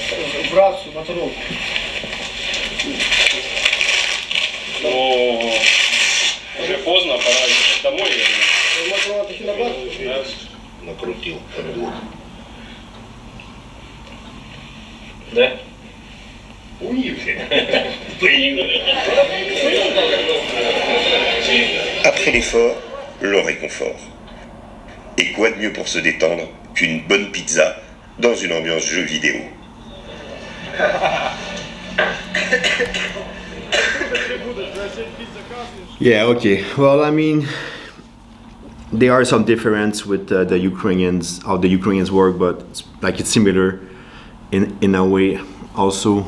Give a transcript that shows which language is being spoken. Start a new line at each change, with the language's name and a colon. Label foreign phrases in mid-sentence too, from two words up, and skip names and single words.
Russian: Ну, уже поздно, пора ехать домой. Накрутил подвох. Да?
French: Après l'effort, le réconfort. Et quoi de mieux pour se détendre qu'une bonne pizza dans une ambiance jeu vidéo?
English: Yeah, okay. Well, I mean, there are some difference with the Ukrainians, how the Ukrainians work, but it's similar in a way also.